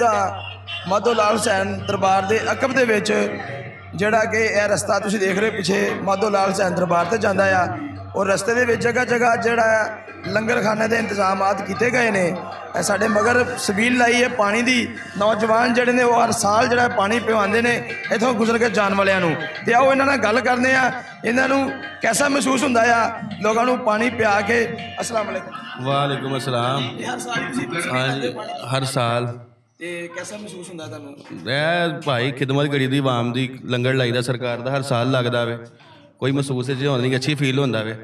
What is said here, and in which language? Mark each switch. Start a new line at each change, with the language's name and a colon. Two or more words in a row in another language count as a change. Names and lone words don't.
Punjabi: ਹਾਂ ਮਾਧੋ ਲਾਲ ਹੁਸੈਨ ਦਰਬਾਰ ਕੇ ਅਕਬ ਦੇ ਵਿਚ ਜਿਹੜਾ ਕਿ ਯਹ ਰਸਤਾ ਤੁਸੀਂ ਦੇਖ ਰਹੇ ਪਿੱਛੇ ਮਾਧੋ ਲਾਲ ਹੁਸੈਨ ਦਰਬਾਰ ਤੇ ਜਾਂਦਾ ਆ ਔਰ ਰਸਤੇ ਦੇ ਵਿਚ ਜਗ੍ਹਾ ਜਗ੍ਹਾ ਜਿਹੜਾ ਲੰਗਰ ਖਾਨੇ ਕੇ ਇੰਤਜ਼ਾਮਾਤ ਕੀਏ ਗਏ ਨੇ। ਸਾਡੇ ਮਗਰ ਸਬੀਲ ਲਾਈ ਹੈ ਪਾਣੀ ਕੀ, ਨੌਜਵਾਨ ਜਿਹੜੇ ਨੇ ਵੋ ਹਰ ਸਾਲ ਜਿਹੜਾ ਪਾਣੀ ਪਿਵਾਂਦੇ ਨੇ ਇੱਥੋਂ ਗੁਜ਼ਰ ਕੇ ਜਾਣ ਵਾਲੀਆਂ ਨੂੰ। ਤੇ ਆਓ ਇਨ੍ਹਾਂ ਨਾਲ ਗੱਲ ਕਰਦੇ ਆ, ਇਨ੍ਹਾਂ ਨੂੰ ਕੈਸਾ ਮਹਿਸੂਸ ਹੁੰਦਾ ਆ ਲੋਕਾਂ ਨੂੰ ਪਾਣੀ ਪਿਆ ਕੇ।
Arabic: السلام عليكم. وعليكم السلام.
Punjabi: ਹਰ ਸਾਲ ਤੁਸੀਂ ਹਾਂ ਜੀ, ਹਰ ਸਾਲ। ਤੇ ਕੈਸਾ ਮਹਿਸੂਸ ਹੁੰਦਾ ਤੁਹਾਨੂੰ? ਇਹ ਭਾਈ ਖਿਦਮਤ ਕਰੀ ਦੀ ਆਵਾਮ ਦੀ, ਲੰਗਰ ਲਾਈਦਾ ਸਰਕਾਰ ਦਾ, ਹਰ ਸਾਲ ਲੱਗਦਾ ਵੇ, ਕੋਈ ਮਹਿਸੂਸ ਜਿਹਾ ਹੁੰਦਾ ਨਹੀਂ, ਅੱਛੀ ਫੀਲ ਹੁੰਦਾ ਵੇ।